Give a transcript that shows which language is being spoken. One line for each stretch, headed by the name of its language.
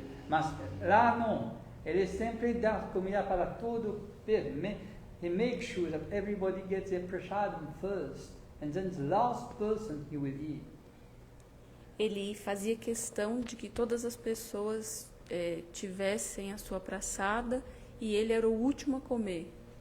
Portuguese: Mas lá não, ele sempre dá comida para todo.
English: He makes sure that everybody gets their prasadam first, and then the last person he will eat.
Portuguese: Ele fazia questão de que todas as pessoas tivessem a sua praçada e ele era o último a comer.